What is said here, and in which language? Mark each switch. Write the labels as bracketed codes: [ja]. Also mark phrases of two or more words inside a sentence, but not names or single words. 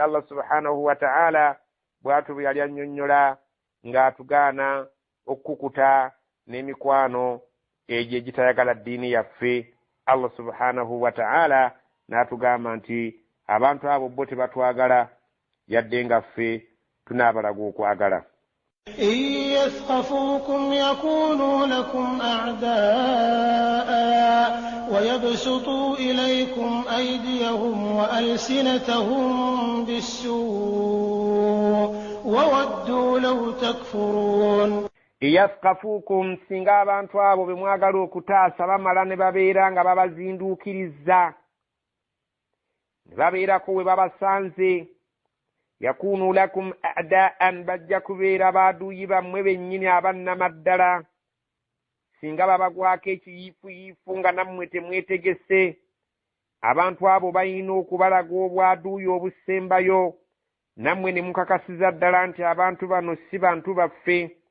[ar] الله سبحانه وتعالى [lg] bw'atyo bwe yali annyonnyola ng'atugaana okukuta n'emikwano egyo egitayagala ddiini yaffe. [ar] الله سبحانه وتعالى [lg] n'atugamba nti abantu abo bo tebatwagala yadde nga ffe tunaabalaga okwagala. [ar] إن يثقفوكم يكونوا لكم أعداء ويبسطوا إليكم أيديهم وألسنتهم بالسوء وودوا لو تكفرون. [lg] yaskafukum singa abantu abo bemwagala okutaasa bamala ne babeera nga babazinduukiriza ne babeerako we babasanze [ar] يكونوا لكم أعداء [lg] bajja kubeera baaduuyi bammwe bennyini abannamaddala singa babagwako ekiyiifuyiifu nga nammwe temwetegese abantu abo balina okubalaga obwaduuyi obusembayo nammwe ne mukakasiza ddala nti abantu bano si bantu baffe